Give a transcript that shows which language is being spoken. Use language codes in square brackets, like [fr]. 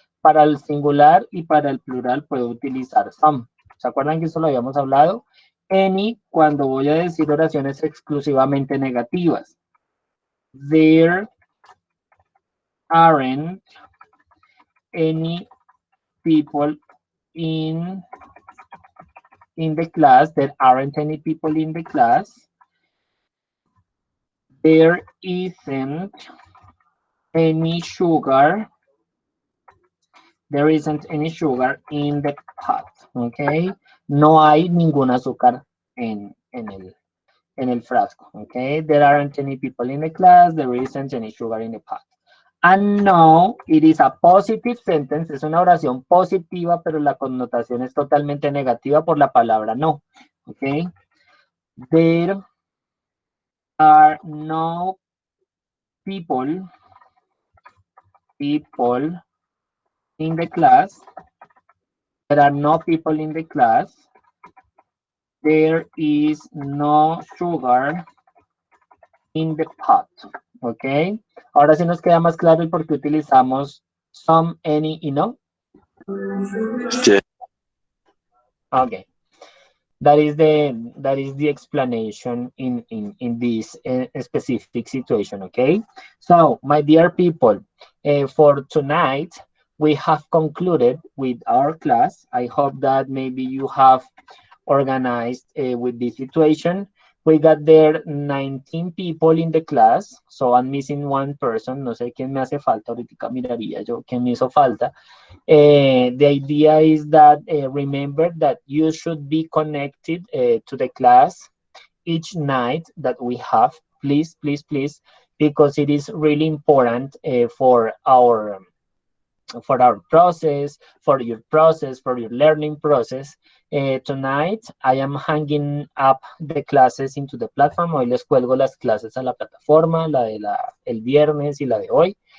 [es] Para el singular y para el plural puedo utilizar some. ¿Se acuerdan que eso lo habíamos hablado? Any cuando voy a decir oraciones exclusivamente negativas. [en] There aren't any people in the class. There aren't any people in the class. There isn't any sugar. There isn't any sugar in the pot, ¿ok? [es] No hay ningún azúcar en el frasco, ¿ok? [en] There aren't any people in the class. There isn't any sugar in the pot. And no, it is a positive sentence. [es] Es una oración positiva, pero la connotación es totalmente negativa por la palabra no, ¿ok? [en] There are no people in the class. There are no people in the class. There is no sugar in the pot. [es] ¿Ok? Ahora sí nos queda más claro el por qué utilizamos some, any y no. [en] Yeah. Okay. That is the explanation in this specific situation, okay? So, my dear people, for tonight, we have concluded with our class. I hope that maybe you have organized with this situation. We got there 19 people in the class, so I'm missing one person. [es] No sé quién me hace falta, ahorita miraría yo quién me hizo falta. [en] The idea is that remember that you should be connected to the class each night that we have, please, please, please, because it is really important for our process, for your learning process. Tonight, I am hanging up the classes into the platform. [es] Hoy les cuelgo las clases a la plataforma, la de el viernes y la de hoy.